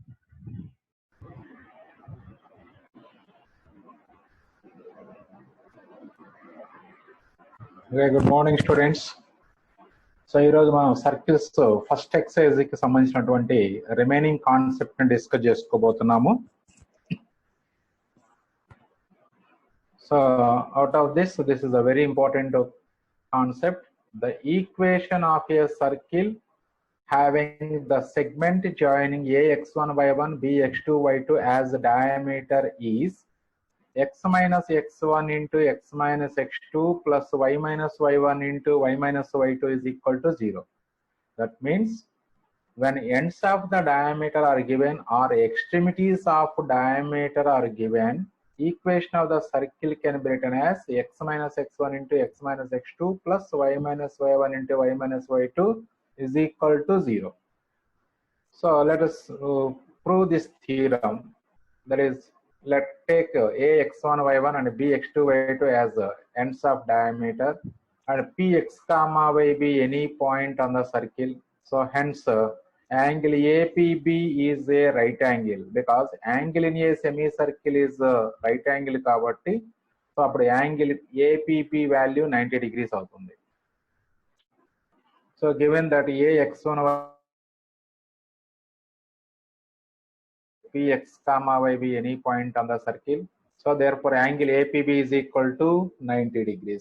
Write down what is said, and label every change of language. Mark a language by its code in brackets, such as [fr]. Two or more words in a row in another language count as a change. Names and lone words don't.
[en] Good morning students. [te] సో ఈరోజు మనం [en] circles first exercise [te] కి సంబంధించినటువంటి [en] remaining concept [te] ని డిస్కస్ చేసుకోబోతున్నాము. [en] So out of this is a very important concept. the equation of a circle having the segment joining ax1y1 bx2y2 as the diameter is x minus x1 into x minus x2 plus y minus y1 into y minus y2 is equal to 0. That means when ends of the diameter are given or extremities of diameter are given, equation of the circle can be written as x minus x1 into x minus x2 plus y minus y1 into y minus y2 is equal to 0. So let us prove this theorem. That is, let's take ax1 y1 and bx2 y2 as ends of diameter and px comma yb any point on the circle. So hence angle APB is a right angle because angle in a semicircle is right angle kabatti. So appudu angle APB value 90 degrees avutundi. So given that ax1 px comma yb any point on the circle, so therefore angle APB is equal to 90 degrees.